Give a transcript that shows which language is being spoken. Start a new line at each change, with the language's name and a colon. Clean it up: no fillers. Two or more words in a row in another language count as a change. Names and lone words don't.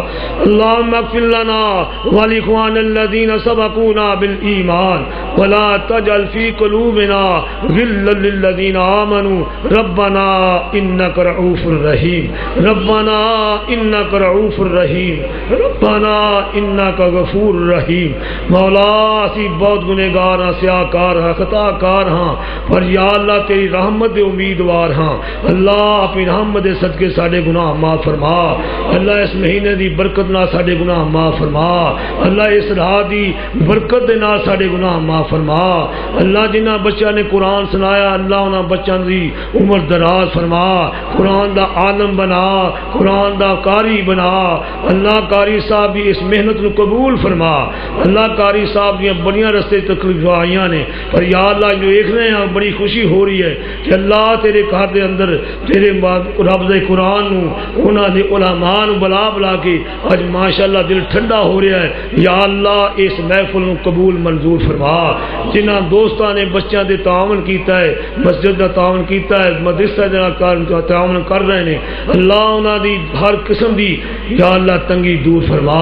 Arabic: اللهم اغفر لنا ولإخواننا الذين سبقونا بالإيمان ولا تجعل في قلوبنا غلا للذين آمنوا ربنا إنك رؤوف رحيم. ربنا إنك رؤوف رحيم. ربنا إنك غفور رحيم.
Punjabi: مولا اسی بہت گنہگار ہاں، سیاہ کار ہاں، خطا کار ہاں، پر یا اللہ تیری رحمت دے امیدوار ہاں. اللہ اپنی رحمت دے صدقے ساڈے گناہ معاف فرما. اللہ اس مہینے دی برکت نال ساڈے گناہ معاف فرما. اللہ اس رات دی برکت دے نال ساڈے گناہ معاف فرما. اللہ جنہاں بچیاں نے قرآن سنایا اللہ انہاں بچیاں دی عمر دراز فرما. قرآن دا عالم بنا، قرآن دا قاری بنا. اللہ قاری صاحب دی اس محنت نو قبول فرما. اللہ قاری صاحب دیاں بڑیاں رستے تکلیف آئیاں نے، پر یا اللہ
Urdu: جو دیکھ رہے ہیں بڑی خوشی ہو رہی ہے
Punjabi: کہ اللہ تیرے گھر دے اندر تیرے رب دے قرآن نو انہاں دے علماء نو بلا بلا کے اج ماشاءاللہ دل ٹھنڈا ہو رہا ہے. یا اللہ اس محفل نو قبول منظور فرما. جنہاں دوستاں نے بچیاں دے تعاون کیتا ہے، مسجد دا تعاون کیتا ہے، مدرسہ دا تعاون کر رہے ہیں، اللہ انہاں دی ہر قسم دی یا اللہ تنگی دور فرما.